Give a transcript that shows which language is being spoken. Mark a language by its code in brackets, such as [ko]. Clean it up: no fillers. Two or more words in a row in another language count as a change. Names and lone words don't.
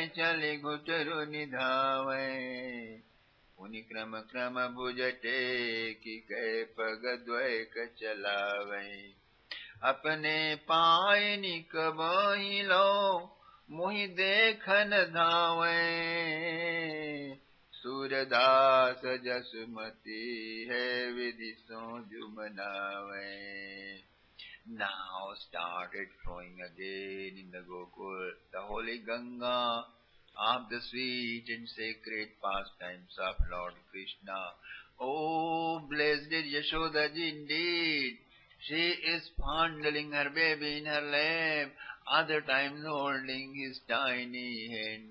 [bra] चले घुटरु निधावे उनि क्रम क्रम भुज टेकी के पग द्वैक चलावे अपने पाए निकबहि लो मोहि देखन धावे सूरदास जसुमती है विधि सो जुमनावे. [en] Now started flowing again in the Gokul the holy Ganga of the sweet and sacred pastimes of Lord Krishna. Oh, blessed Yashoda ji indeed! She is fondling her baby in her lap, other times holding his tiny hand.